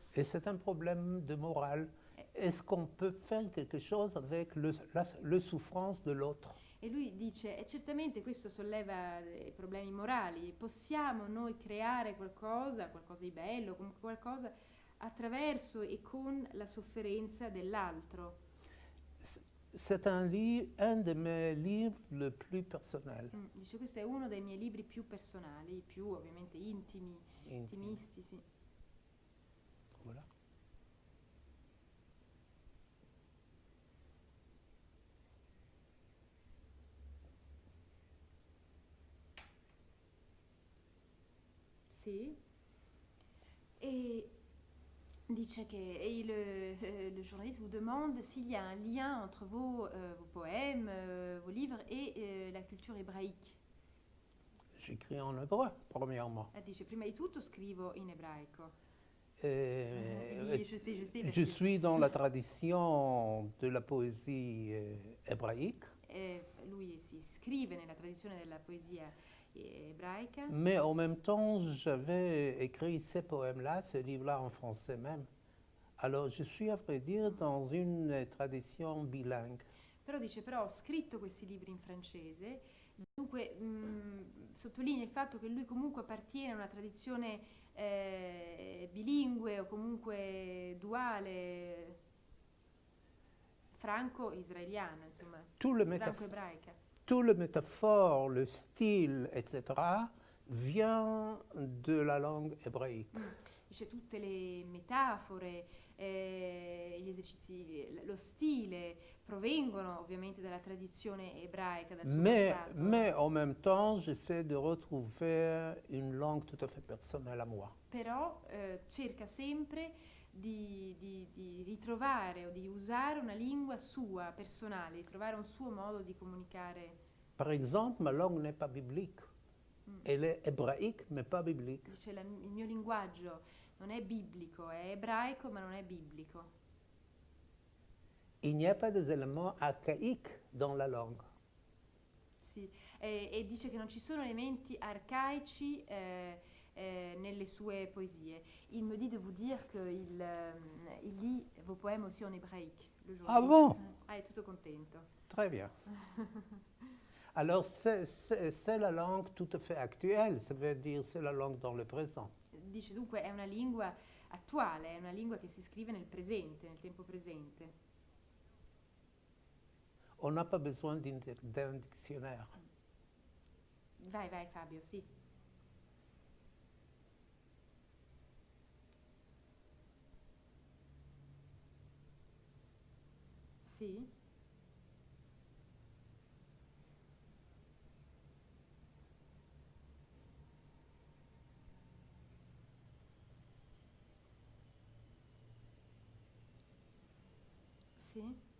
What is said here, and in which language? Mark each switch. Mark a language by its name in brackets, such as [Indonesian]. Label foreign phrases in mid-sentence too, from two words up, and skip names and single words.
[French] Et c'est un problème de morale. Est-ce qu'on peut faire quelque chose avec le souffrance de l'autre? [Italian] E lui dice, e certamente questo solleva dei problemi morali, possiamo noi creare qualcosa di bello, comunque qualcosa attraverso e con la sofferenza dell'altro. [French] C'est un de mes livres le plus personnels. [Italian] Dice, questo è uno dei miei libri più personali, più ovviamente intimisti, sì. [French] Voilà. [Italian] Sì. [French] Et [Italian] dice che [French] le journaliste vous demande s'il y a un lien entre vos poèmes, vos livres et la culture hébraïque. J'écris en hébreu, premièrement. [Italian] Dice, prima di tutto scrivo in ebraico. [French] Je Je suis dans la tradition de la poésie hébraïque. [Italian] Lui si scrive nella tradizione della poesia ebraica. [French] Mais en même temps, j'avais écrit ces poèmes-là, ce livre-là en français même. Alors, je suis, à vrai dire, dans une tradition bilingue. [Italian] Però dice, però ho scritto questi libri in francese, dunque sottolinea il fatto che lui comunque appartiene a una tradizione bilingue o comunque duale, franco-israeliana, insomma, franco-ebraica. [French] Tout le métaphore, le style, etc., vient de la langue hébraïque. [Italian] Dice tutte le metafore, gli esercizi, lo stile provengono ovviamente dalla tradizione ebraica, dal suo passato. [French] Mais en même temps, j'essaie de retrouver une langue tout à fait personnelle à moi. [Italian] Però cerca sempre di ritrovare o di usare una lingua sua, personale, di trovare un suo modo di comunicare. [French] Par exemple, ma langue n'est pas biblique. Elle est hébraïque, mais pas biblique. [Italian] Dice, il mio linguaggio non è biblico, è ebraico, ma non è biblico. [French] Il n'y a pas des éléments archaïques dans la langue. [Italian] Sì, e dice che non ci sono elementi arcaici nelle sue poésie. [French] Il me dit de vous dire qu'il lit vos poèmes aussi en hébraïque. Ah bon? [Italian] È tutto contento. [French] Très bien. Alors, c'est la langue tout à fait actuelle, ça veut dire c'est la langue dans le présent. [Italian] Dice dunque è una lingua attuale, è una lingua che si scrive nel presente, nel tempo presente. [French] On n'a pas besoin d'un dictionnaire. [Italian] Vai Fabio, sì. Sì. Sì.